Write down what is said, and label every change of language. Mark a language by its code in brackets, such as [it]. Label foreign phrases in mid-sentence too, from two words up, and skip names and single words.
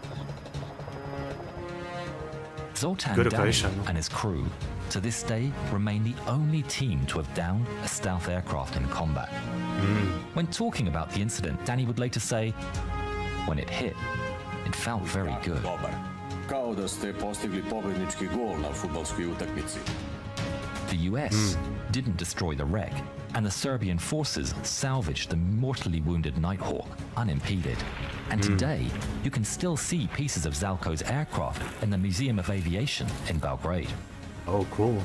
[en] Zoltan Good Dani operation. and his crew, to this day, remain the only team to have downed a stealth aircraft in combat. When talking about the incident, Danny would later say, when it hit, it felt very good. [sr] Dobar. Kao da ste postigli pobednički gol na fudbalskoj utakmici. [en] The US didn't destroy the wreck, and the Serbian forces salvaged the mortally wounded Nighthawk unimpeded. And today, you can still see pieces of Zalko's aircraft in the Museum of Aviation in Belgrade. Oh, cool.